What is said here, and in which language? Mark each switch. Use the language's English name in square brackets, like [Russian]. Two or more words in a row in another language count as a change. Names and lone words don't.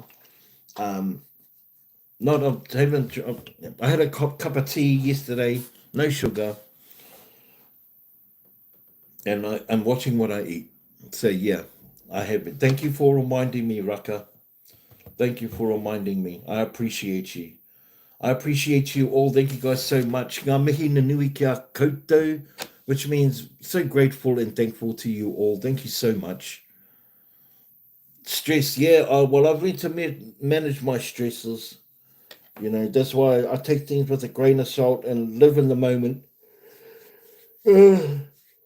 [English] I had a cup of tea yesterday, no sugar, and I'm watching what I eat. So yeah, I have it. Thank you for reminding me, Rucker. Thank you for reminding me. I appreciate you. I appreciate you all. Thank you guys so much. [Māori] Ngā mihi na nui kia koutou, [English] which means so grateful and thankful to you all. Thank you so much. Stress, yeah. Well, I've learned to manage my stresses. You know, that's why I take things with a grain of salt and live in the moment.